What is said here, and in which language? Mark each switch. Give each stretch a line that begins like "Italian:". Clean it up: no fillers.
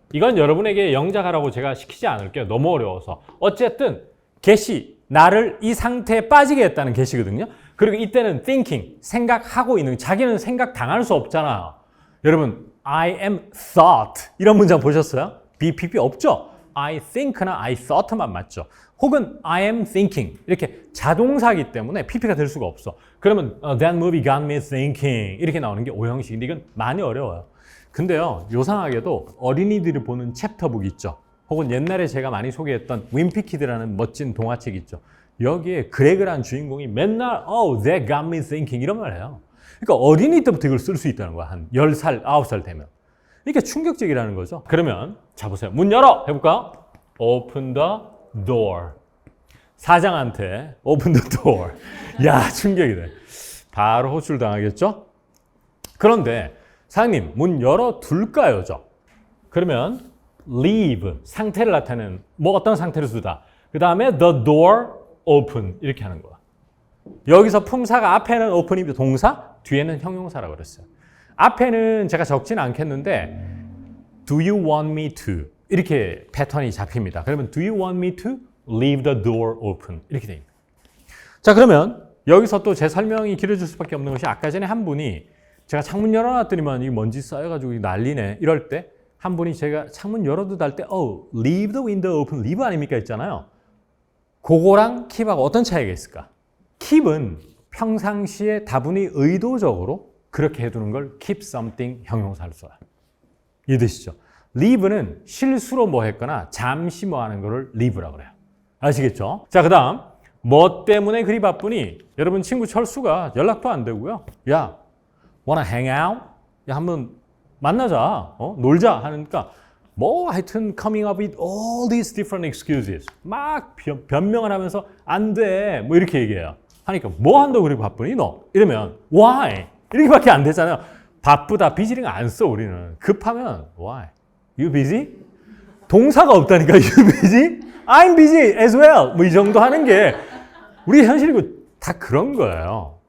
Korean: 이건 여러분에게 영작하라고 제가 시키지 않을게요. 너무 어려워서. 어쨌든 게시, 나를 이 상태에 빠지게 했다는 게시거든요. 그리고 이때는 thinking, 생각하고 있는, 자기는 생각 당할 수 없잖아요. 여러분
English: I am thought
Korean: 이런 문장 보셨어요? BPP 없죠?
English: I think나 I thought만 맞죠?
Korean: 혹은
English: I am thinking
Korean: 이렇게 자동사이기 때문에 PP가 될 수가 없어. 그러면
English: that movie got me thinking
Korean: 이렇게 나오는 게 오형식인데 이건 많이 어려워요. 근데요 요상하게도 어린이들이 보는 챕터북 있죠? 혹은 옛날에 제가 많이 소개했던 윈피키드라는 멋진 동화책 있죠? 여기에 그레그라는 주인공이 맨날
English: that got me thinking
Korean: 이런 말 해요. 그러니까 어린이 때부터 이걸 쓸 수 있다는 거야. 한 10살, 9살 되면. 이게 충격적이라는 거죠. 그러면 자 보세요. 문 열어! 해볼까?
English: Open the door. 사장한테 open the door.
Korean: 야, 충격이 돼. 바로 호출 당하겠죠? 그런데 사장님, 문 열어 둘까요? 그러면
English: leave,
Korean: 상태를 나타내는 뭐 어떤 상태를 두다. 그 다음에
English: the door open
Korean: 이렇게 하는 거야. 여기서 품사가 앞에는 open이 동사, 뒤에는 형용사라고 그랬어요. 앞에는 제가 적지는 않겠는데
English: Do you want me to?
Korean: 이렇게 패턴이 잡힙니다. 그러면
English: Do you want me to leave the door open?
Korean: 이렇게 됩니다. 자 그러면 여기서 또 제 설명이 길어질 수밖에 없는 것이 아까 전에 한 분이 제가 창문 열어놨더니만 이 먼지 쌓여가지고 난리네 이럴 때 한 분이 제가 창문 열어도 달 때
English: leave the window open, leave
Korean: 아닙니까 했잖아요. 그거랑 keep하고 어떤 차이가 있을까? keep은 평상시에 다분히 의도적으로 그렇게 해두는 걸
English: keep something
Korean: 형용사를 써요. 이해되시죠? leave는 실수로 뭐 했거나 잠시 뭐 하는 거를 leave라고 그래요. 아시겠죠? 자, 그 다음 뭐 때문에 그리 바쁘니? 여러분 친구 철수가 연락도 안 되고요. 야,
English: wanna hang out?
Korean: 야, 한번 만나자. 놀자 하니까 뭐 하여튼
English: coming up with all these different excuses.
Korean: 막 변명을 하면서 안 돼. 뭐 이렇게 얘기해요. 하니까 뭐 한다고 그리 바쁘니 너? 이러면 why? 이렇게밖에 안 되잖아요. 바쁘다, 비지링 안 써 우리는. 급하면
English: why? You busy?
Korean: 동사가 없다니까.
English: You busy? I'm busy as well.
Korean: 뭐 이 정도 하는 게 우리 현실이고 다 그런 거예요.